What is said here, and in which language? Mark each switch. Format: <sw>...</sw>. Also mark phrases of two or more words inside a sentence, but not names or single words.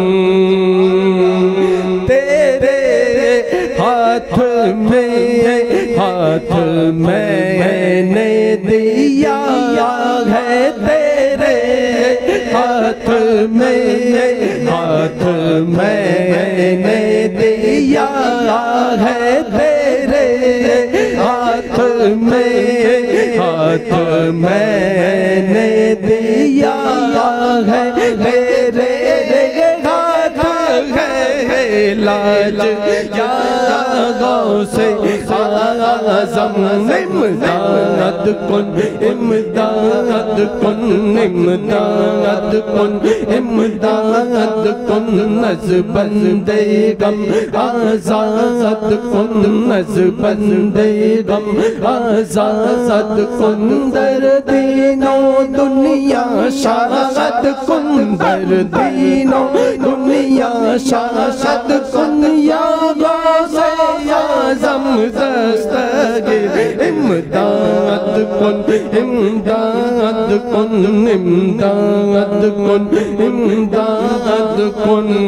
<ur>تیرے ہاتھ میں نے دیا ہے تیرے ہاتھ میں نے دیا ہے تیرے ہاتھ میں نے دیا ہے تیرے ہاتھ ہے لاج یا غوث اعظم</ur> <fa>امداد کن امداد کن امداد کن امداد کن از بندے غم آزاد کن از بندے غم آزاد کن در دین و دنیا شاد کن در دین و دنیا شاد کن یا غوث اعظم دستگیر امداد کن امداد کن امداد کن امداد کن</fa>